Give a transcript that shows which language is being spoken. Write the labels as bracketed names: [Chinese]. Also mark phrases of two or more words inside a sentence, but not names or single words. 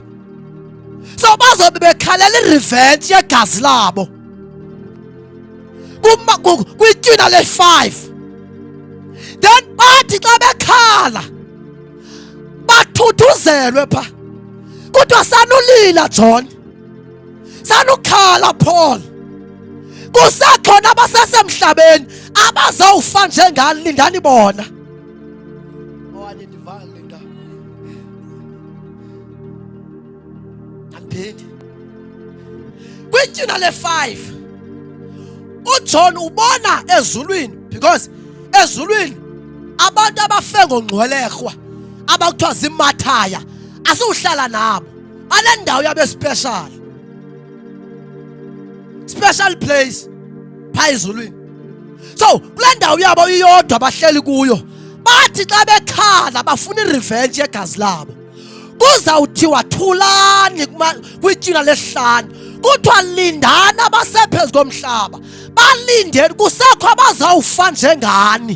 [Xhosa] So bazobe bekhalela irevenge yegazi labo. Kwitshina le-5 then bathi xa bekhala bathuthuzelwe pha. Kodwa sanulila John, sanukhala Paul. Kusekhona abasesemhlabeni abazawufa njengani, lindani bona. Linda. Andiphindi. Kwitshina le-5 uJohn ubona ezulwini, because ezulwini abantu abafe ngongcwelerhwa abakuthiwa ziMathaya asiwuhlala nabo. Banendawo yabo special. [English] Special place [Xhosa] pha ezulwini. So kule ndawo yabo iyodwa bahleli kuyo. Bathi xa bekhala bafuna irevenge yegazi labo. Kuzawuthiwa thulani kwitshina lesihlanu. Kuthiwa lindani abasephezu komhlaba. Balindeni, kusekho abazawufa njengani.